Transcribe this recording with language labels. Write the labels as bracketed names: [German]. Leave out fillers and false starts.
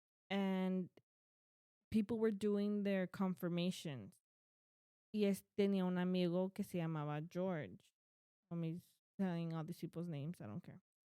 [English] And people were doing their confirmations. [Spanish] Y tenía un amigo que se llamaba George. [English] Let me telling all these people's names. I don't care.